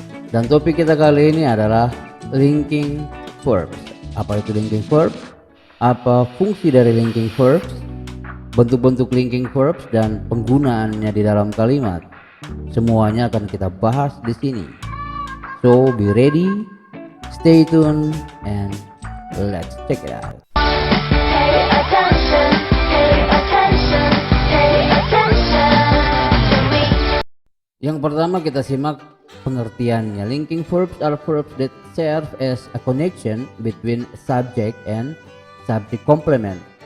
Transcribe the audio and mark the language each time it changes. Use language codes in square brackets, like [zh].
[id] Dan topik kita kali ini adalah linking verbs. Apa itu linking verbs? Apa fungsi dari linking verbs? Bentuk-bentuk linking verbs dan penggunaannya di dalam kalimat. Semuanya akan kita bahas di sini. [en] So be ready, stay tuned, and let's check it out. Pay attention, pay attention, pay attention to me. [id] Yang pertama kita simak pengertiannya. [en] Linking verbs are verbs that serve as a connection between subject and subject complement.